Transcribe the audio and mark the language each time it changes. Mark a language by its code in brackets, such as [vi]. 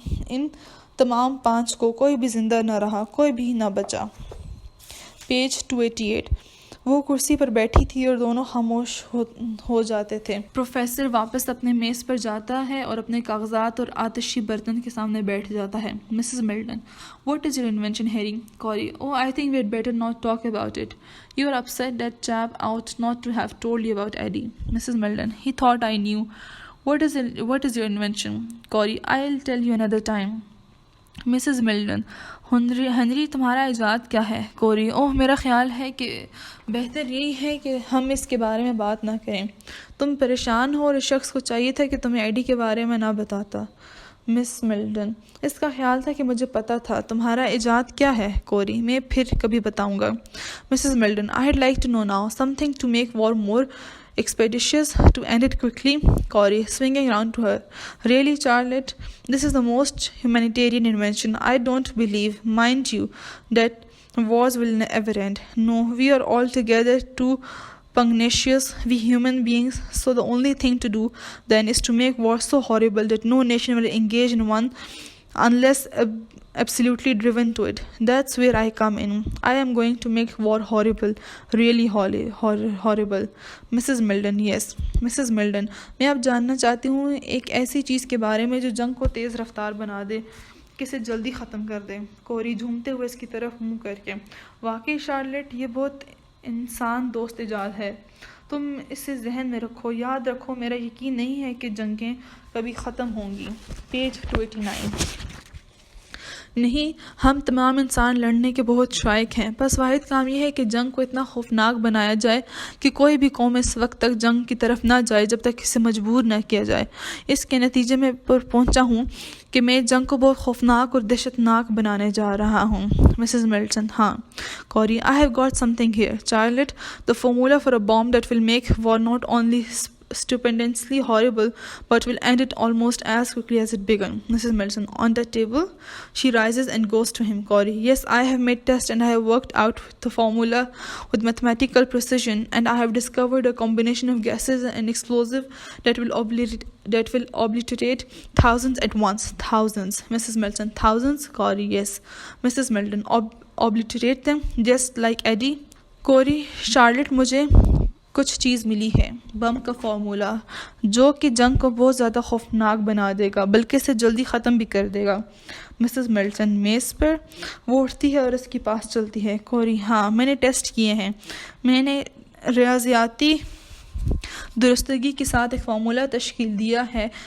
[hi] इन तमाम 5 को कोई भी ज़िंदा न रहा, कोई भी न बचा। पेज 288। वो कुर्सी पर बैठी थी और दोनों खामोश हो जाते थे। प्रोफेसर वापस अपने मेज़ पर जाता है और अपने कागजात और आतिशी बर्तन के सामने बैठ जाता है। [en] Mrs Milton, what is your invention, Harry? Corey, oh, I think we had better not talk about it. You are upset that chap ought not to have told you about Eddie. Mrs. Milton, he thought I knew. What is your invention? Corey, I'll tell you another time. [hi] Mrs Milton, Henry तुम्हारा इजाद क्या है? कोरी, ओह मेरा ख्याल है कि बेहतर यही है कि हम इसके बारे में बात ना करें। तुम परेशान हो और इस शख्स को चाहिए था कि तुम्हें एडी के बारे में ना बताता। मिस मिल्टन, इसका ख्याल था कि मुझे पता था। तुम्हारा इजाद क्या है? कोरी, मैं फिर कभी बताऊंगा। [en] Mrs Milton, I would like to know now something to make war more expeditious, to end it quickly. Corey, swinging round to her. Really, Charlotte, this is the most humanitarian invention. I don't believe, mind you, that wars will never end. No, we are altogether too pugnacious, we human beings, so the only thing to do then is to make war so horrible that no nation will engage in one unless absolutely driven to it. That's where I come in. I am going to make war horrible, really horrible. Mrs. Milton, yes. Mrs. [hi] Milton, मैं अब जानना चाहती हूँ एक ऐसी चीज़ के बारे में जो जंग को तेज़ रफ्तार बना दे, किसे जल्दी ख़त्म कर दे। कोरी झूमते हुए इसकी तरफ मुंह करके, वाकई शार्लेट, ये बहुत इंसान दोस्त इजाद है। तुम इसे जहन में रखो, याद रखो, मेरा यकीन नहीं है कि जंगें कभी ख़त्म होंगी। पेज 289। नहीं, हम तमाम इंसान लड़ने के बहुत शायक हैं, बस वाहिद काम यह है कि जंग को इतना खौफनाक बनाया जाए कि कोई भी कौम इस वक्त तक जंग की तरफ ना जाए जब तक इसे मजबूर न किया जाए। इसके नतीजे में पर पहुंचा हूँ कि मैं जंग को बहुत खौफनाक और दहशतनाक बनाने जा रहा हूँ। [en] Mrs Milton, हाँ। Corey, I have got something here, Charlotte, the formula for a bomb that will make war not only stupendously horrible, but will end it almost as quickly as it began. Mrs. Milton, on the table. She rises and goes to him. Corey, yes, I have made tests and I have worked out the formula with mathematical precision, and I have discovered a combination of gases and explosive that will obliterate thousands at once. Thousands. Mrs. Milton, thousands? Corey, yes. Mrs. Milton, obliterate them just like Eddie. [hi] Corey, Charlotte, मुझे कुछ चीज़ मिली है, बम का formula, जो कि जंग को बहुत ज़्यादा खौफनाक बना देगा, बल्कि इसे जल्दी ख़त्म भी कर देगा। मिसेस मिल्टन, मेज़ पर वो उठती है और उसके पास चलती है। कोरी, हाँ, मैंने टेस्ट किए हैं, मैंने रियाजियाती दुरुस्तगी के साथ एक फार्मूला तश्कील दिया है।